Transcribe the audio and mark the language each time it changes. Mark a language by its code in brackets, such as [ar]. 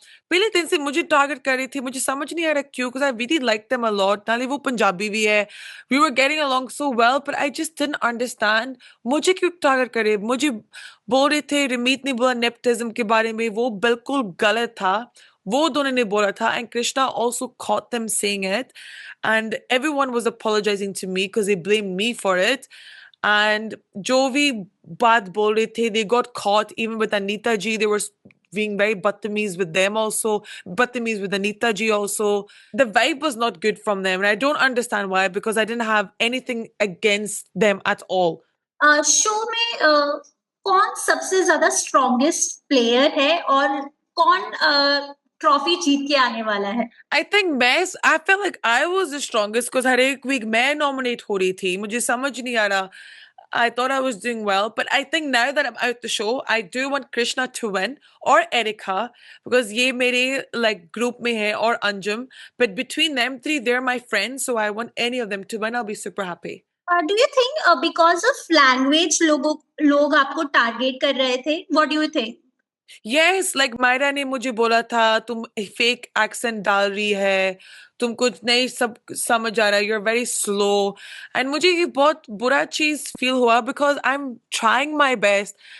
[hi] पहले दिन से मुझे टारगेट कर रही थी। मुझे समझ नहीं आ रहा क्यों, because [en] I really like them a lot. नाले [hi] वो पंजाबी भी है, [en] we were getting along so well, but I just didn't understand [hi] मुझे क्यों टारगेट करे। मुझे बोल रहे थे, रमीत ने बोला नेपोटिज्म के बारे में, वो बिल्कुल गलत था। वो दोनों ने बोला था, [en] And Krishna also caught them saying it, and everyone was apologizing to me because they blamed me for it. And [hi] जो भी बात बोल रहे थे, [en] they got caught. Even with Anita ji, they were being very बदतमीज with them also, बदतमीज with Anita ji also. The vibe was not good from them, and I don't understand why, because I didn't have anything against them at all. [hi] Show में कौन सबसे ज्यादा strongest player है और कौन trophy जीत के आने वाला है? [en] I think I felt like I was the strongest because [hi] हर एक week मैं nominate हो रही थी। मुझे समझ नहीं आ रहा। [en] I thought I was doing well, but I think now that I'm out the show, I do want Krishna to win or Erika, because [hi] ये मेरे like group में है, और [en] Anjum. But between them three, they're my friends, so I want any of them to win. I'll be super happy. Do you think because of language लोग आपको target कर रहे थे? What do you think? [hi] Yes, like Myra ने मुझे बोला था तुम फेक एक्सेंट डाल रही है, तुम कुछ नहीं सब समझ आ रहा है, [en] You are very slow. [hi] And मुझे ये बहुत बुरा चीज फील हुआ, [en] Because I am trying my best.